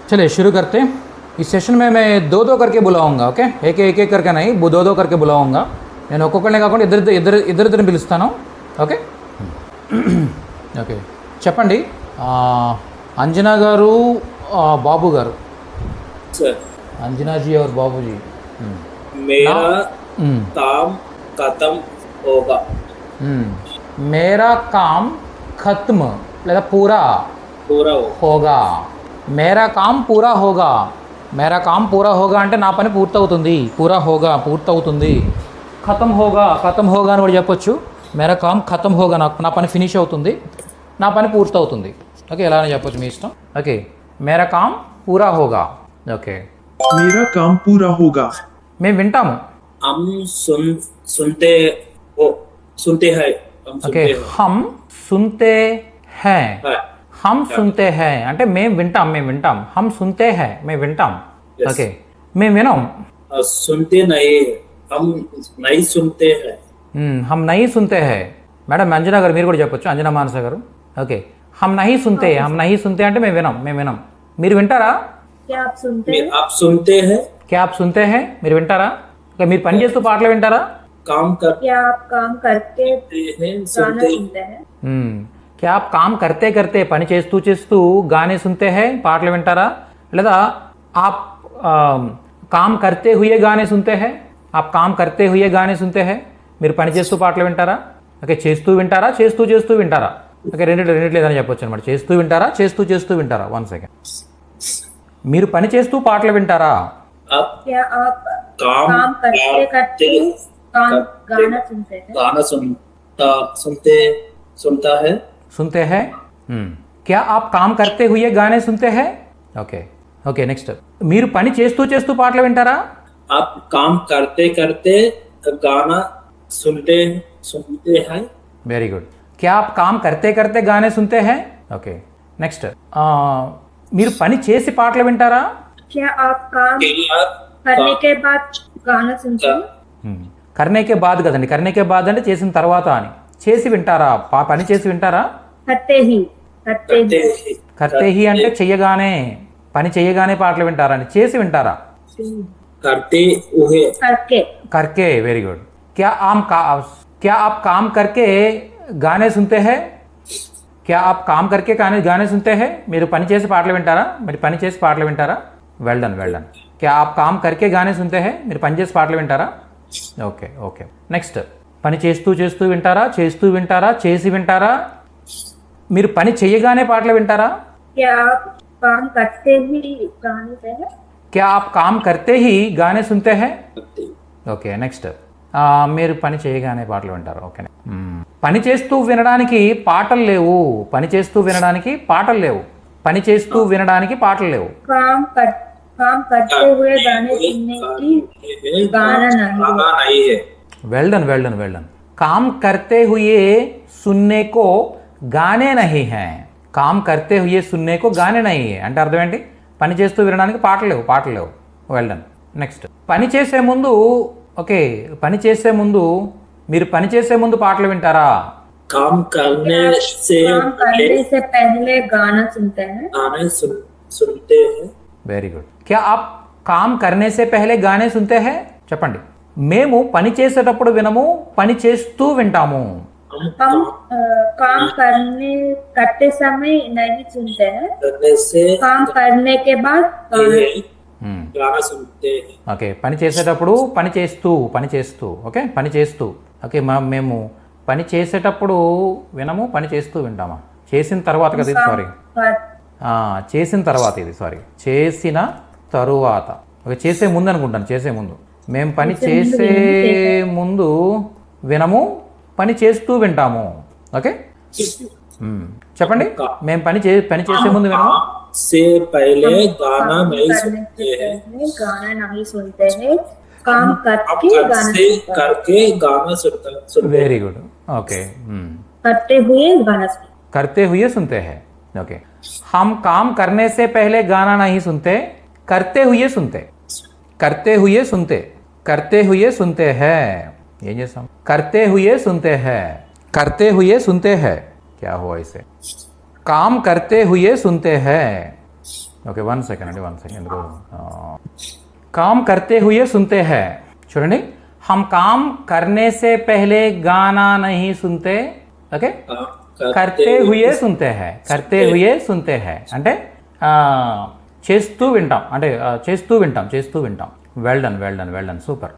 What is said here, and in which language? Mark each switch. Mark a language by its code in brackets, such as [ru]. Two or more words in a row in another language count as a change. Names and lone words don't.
[hi] चलिए शुरू करते हैं। इस सेशन में मैं दो दो करके बुलाऊंगा, ఓకే? एक करके नहीं, दो दो करके बुलाऊंगा. [te] నేను ఒక్కొక్కరినే కాకుండా ఇద్దరిద్దరిని పిలుస్తాను, ఓకే? ఓకే, చెప్పండి. अंजना గారు, बाबू గారు. [hi] सर, अंजना जी और बाबू जी. मेरा काम खत्म होगा. मेरा काम खत्म లేదా पूरा पूरा होगा. मेरा काम पूरा होगा. मेरा काम पूरा होगा [te] అంటే నా పని పూర్తవుతుంది. [hi] पूरा होगा [te] పూర్తవుతుంది. [hi] खत्म होगा [te] అని కూడా చెప్పొచ్చు. [hi] मेरा काम खत्म होगा, [te] నా పని ఫినిష్ అవుతుంది, నా పని పూర్తవుతుంది. ఓకే, ఎలా అని చెప్పొచ్చు, మీ ఇష్టం. ఓకే, [hi] मेरा काम पूरा होगा. ఓకే, मेरा काम पूरा होगा. [te] మేము వింటాము. [hi] हम सुनते हैं. ఓకే, हम सुनते हैं. हम सुनते हैं [te] అంటే మేము వింటాం. [hi] हम सुनते हैं [te] మేము వింటాం. ఓకే, మేము వినం. [hi] सुनते नहीं, हम नहीं सुनते हैं. हम नहीं सुनते हैं. [te] మేడం అంజనా గారు మీరు కూడా చెప్పొచ్చు, అంజనా మానస గారు. ఓకే, [hi] हम नहीं सुनते [te] అంటే మేము వినం. మీరు వింటారా? [hi] आप सुनते हैं. क्या आप सुनते हैं? [te] మీరు వింటారా? ఓకే, మీరు పని చేస్తూ పాటలు వింటారా? [hi] काम कर क्या आप काम करके हैं, गाना सुनते सुनते हैं? क्या आप काम करते [te] పని చేస్తూ [hi] గానే సుनते हैं [te] పాటలు వింటారా? [hi] లేదా आप काम करते हुए गाने सुनते हैं? आप काम करते हुए गाने सुनते हैं. [te] మీరు పని చేస్తూ పాటలు వింటారా? ఓకే, చేస్తూ వింటారా, చేస్తూ వింటారా? ఓకే, రెండిట్లో లేదని చెప్పొచ్చు అనమాట. చేస్తూ వింటారా, చేస్తూ వింటారా? 1 సెకండ్. మీరు పని చేస్తూ పాటలు వింటారా? [hi] क्या आप काम करते करते गाना सुनते हैं? गाना सुनता है. सुनते हैं. क्या आप काम करते हुए गाने सुनते हैं? [te] ఓకే, నెక్స్ట్. మీరు పని చేస్తూ పాటలు వింటారా? [hi] आप काम करते गाना सुनते हैं. [en] very good. [hi] क्या आप काम करते गाने सुनते हैं? [te] ఓకే, నెక్స్ట్. మీరు పని చేసి పాటలు వింటారా? [hi] क्या आप काम करने के बाद गाना सुनते हैं? करने के बाद [te] కదండి, [hi] करने के बाद [te] అంటే చేసిన తర్వాత అని. చేసి వింటారా? పని చేసి వింటారా? [hi] करते ही करते ही [te] అంటే చెయ్యగానే, పని చెయ్యగానే పాటలు వింటారా అని. చేసి వింటారా? [hi] करते हुए. करके. [en] very good. [hi] क्या आप काम करके गाने सुनते हैं? क्या आप काम करके गाने सुनते हैं? [te] మీరు పని చేసి పాటలు వింటారా? [en] well done. [hi] क्या आप काम करके गाने सुनते हैं? [te] మీరు పని చేసి పాటలు వింటారా? ఓకే, నెక్స్ట్. పని చేస్తూ వింటారా, చేసి వింటారా? మీరు పని చేయగానే పాటలు వింటారా? [hi] क्या आप काम करते ही गाने सुनते हैं? क्या आप काम करते ही गाने सुनते हैं? [te] ఓకే, నెక్స్ట్. మీరు పని చేయగానే పాటలు వింటారు. ఓకే, పని చేస్తూ వినడానికి పాటలు లేవు. పని చేస్తూ వినడానికి పాటలు లేవు. [hi] काम करते हुए गाने सुनने की गाना नहीं है. [en] well done. [hi] काम करते हुए सुनने को गाने नहीं है. काम करते हुए सुनने को गाने नहीं है [te] అంటే అర్థం ఏంటి? పని చేస్తూ వినడానికి పాటలు లేవు. [en] well done. [te] నెక్స్ట్. పని చేసే ముందు మీరు పని చేసే ముందు పాటలు వింటారా? [hi] काम करने से पहले गाना सुनते हैं? सुनते हैं. [en] very good. [hi] क्या आप काम करने से पहले गाने सुनते हैं? [te] చెప్పండి. మేము పని చేసేటప్పుడు వినము, పని చేస్తూ వింటాము. [hi] हम काम करते समय नहीं सुनते हैं. काम करने के बाद गाना सुनते हैं. [te] ఓకే, పని చేసేటప్పుడు పని చేస్తూ. ఓకే, పని చేస్తూ. ఓకే, మేము పని చేసేటప్పుడు వినము, పని చేస్తూ వింటామా? చేసిన తర్వాత కదా ఇది, సారీ. చేసిన తర్వాత ఇది, సారీ. చేసిన తరువాత. ఓకే, చేసే ముందు అనుకుంటాను. చేసే ముందు. మేము పని చేసే ముందు వినము, పని చేస్తూ వింటాము. ఓకే, చెప్పండి. మేము పని చేసే ముందు వినము. [hi] से पहले गाना नहीं सुनते हैं. काम करके गाना सुनते. [en] very good. [hi] ओके, करते हुए सुनते हैं. ओके, हम काम करने से पहले गाना नहीं सुनते, करते हुए सुनते हैं. ये जैसा करते हुए सुनते हैं. क्या हुआ इसे? काम करते हुए सुनते हैं. [te] ఓకే 1 సెకండ్ అండి 1 సెకండ్ ఎందుకు [hi] काम करते हुए सुनते हैं [te] చూడండి [hi] हम काम करने से पहले गाना नहीं सुनते [te] ఓకే [hi] करते हुए सुनते हैं करते हुए सुनते हैं [te] అంటే చేస్తూ వింటాం అంటే చేస్తూ వింటాం [en] well done [te] సూపర్